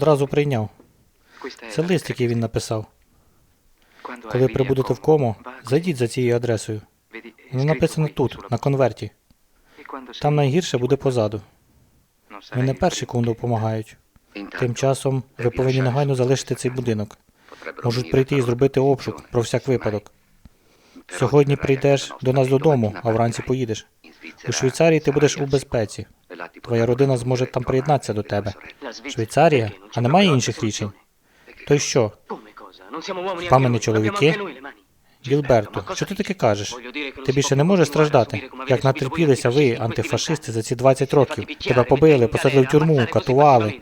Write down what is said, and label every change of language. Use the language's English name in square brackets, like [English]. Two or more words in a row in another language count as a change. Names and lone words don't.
[Ukrainian] одразу прийняв. [Italian] Questa è [Ukrainian] Це [Italian] la [Ukrainian] лист, який він написав. [Italian] Quando [Ukrainian] Коли [Italian] arrivi a [Ukrainian] прибудете в Como, Кому, [Italian] va- [Ukrainian] зайдіть за цією адресою. [Italian] vedi, è [Ukrainian] Воно [Italian] scritto [Ukrainian] написано [Italian] qui [Ukrainian] тут, [Italian] sulla- [Ukrainian] на конверті. [Italian] E quando sei- [Ukrainian] Там найгірше буде позаду. [Italian] non [Ukrainian] Ми не [Italian] sarai [Ukrainian] перші, кому допомагають. [Italian] Intanto, [Ukrainian] Тим часом ви повинні негайно залишити цей будинок. [Italian] potrebbero [Ukrainian] Можуть [Italian] venire [Ukrainian] прийти і [Italian] a [Ukrainian] зробити [Italian] farlo [Ukrainian] обшук [Italian] giorni, [Ukrainian] про всяк [Italian] mai. [Ukrainian] випадок. [Italian] Però [Ukrainian] Сьогодні [Italian] verrai a [Ukrainian] прийдеш [Italian] casa [Ukrainian] до [Italian] nostra [Ukrainian] нас [Italian] e [Ukrainian] додому, [Italian] domattina [Ukrainian] а вранці [Italian] partirai. [Ukrainian] поїдеш. [Italian] In [Ukrainian] У Svizzera Швейцарії ти будеш [Italian] sarai [Ukrainian] у [Italian] al [Ukrainian] безпеці. [Italian] sicuro. E là ti [Ukrainian] Твоя [Italian] potranno [Ukrainian] родина [Italian] conoscere [Ukrainian] зможе [Italian] e [Ukrainian] там [Italian] trovare [Ukrainian] приєднатися до [Italian] le [Ukrainian] тебе. [Italian] sorelle. [Ukrainian] Швейцарія? А немає інших рішень? То й що? Спамені чоловіки? Гілберто, що ти таке кажеш? Ти більше не можеш страждати, як натерпілися ви, антифашисти, за ці 20 років. Тебе побили, посадили в тюрму, катували.